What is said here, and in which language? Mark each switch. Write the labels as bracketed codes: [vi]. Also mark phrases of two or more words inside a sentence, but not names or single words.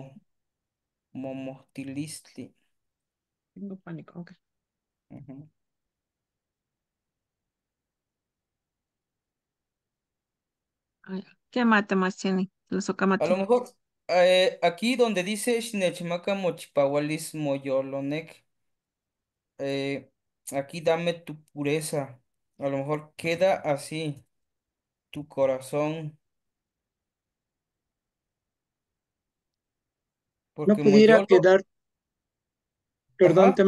[es] Momostilistli. Tengo pánico, ok. Ujú. Ay, ¿qué mate más tiene? Los A lo ocamati. mejor aquí donde dice [nah] Xinechimaka mochipahualis moyolonek, [es] aquí dame tu pureza. A lo mejor queda así, tu corazón, No porque pudiera moyolo, quedar, perdón, ajá,